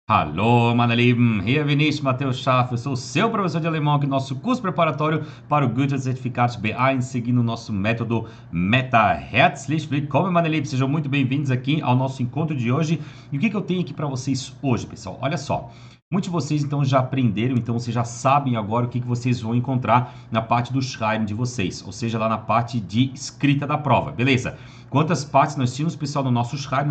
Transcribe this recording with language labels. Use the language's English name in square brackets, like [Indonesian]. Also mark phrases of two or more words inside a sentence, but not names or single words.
[German] Hallo, meine Lieben, hier bin ich, [Portuguese] Matheus Schaff, eu sou o seu professor de alemão aqui no nosso curso preparatório para o Goethe-Zertifikat B1, seguindo o nosso método Meta. [German] Herzlich willkommen, meine Lieben, [Portuguese] sejam muito bem-vindos aqui ao nosso encontro de hoje. E o que eu tenho aqui para vocês hoje, pessoal? Olha só, muitos de vocês então já aprenderam, então vocês já sabem agora o que vocês vão encontrar na parte do Schreiben de vocês, ou seja, lá na parte de escrita da prova, beleza? Quantas partes nós tínhamos, pessoal, no nosso Schreiben?